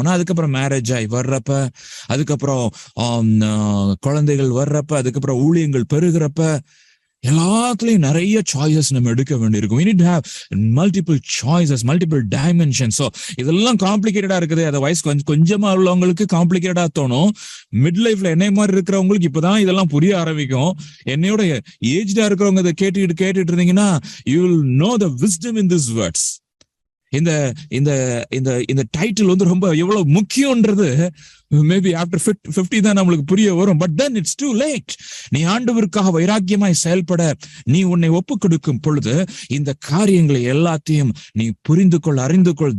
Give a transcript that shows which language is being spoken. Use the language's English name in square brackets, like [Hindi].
[Tamil] ஆனா அதுக்கப்புறம் மேரேஜ் ஆகி வர்றப்ப, அதுக்கப்புறம் குழந்தைகள் வர்றப்ப, அதுக்கப்புறம் ஊழியங்கள் பெருகிறப்ப, எல்லாத்துலயும் நிறைய சாய்ஸஸ் நம்ம எடுக்க வேண்டியிருக்கும். [English] We need to have multiple choices, multiple dimensions. [Tamil] So இதெல்லாம் காம்ப்ளிகேட்டடா இருக்குது. அதை வயசு கொஞ்சமா உள்ளவங்களுக்கு காம்ப்ளிகேட்டடா தோணும். மிட் லைஃப்ல என்னை மாதிரி இருக்கிறவங்களுக்கு இப்பதான் இதெல்லாம் புரிய ஆரம்பிக்கும். என்னையோட ஏஜ்டா இருக்கிறவங்க இதை கேட்டுட்டு இருந்தீங்கன்னா, [English] you will know the wisdom in these words. [Tamil] இந்த இந்த இந்த இந்த டைட்டில் ரொம்ப எவ்வளவு முக்கியம்ன்றது மேபி ஆஃப்டர் 50 தான் நம்மளுக்கு புரிய வரும். [English] But then it's too late. [Tamil] நீ ஆண்டவருக்காக வைராக்கியமாய் செயல்பட நீ உன்னை ஒப்பு கொடுக்கும் பொழுது இந்த காரியங்களை எல்லாத்தையும் நீ புரிந்து கொள், அறிந்து கொள்.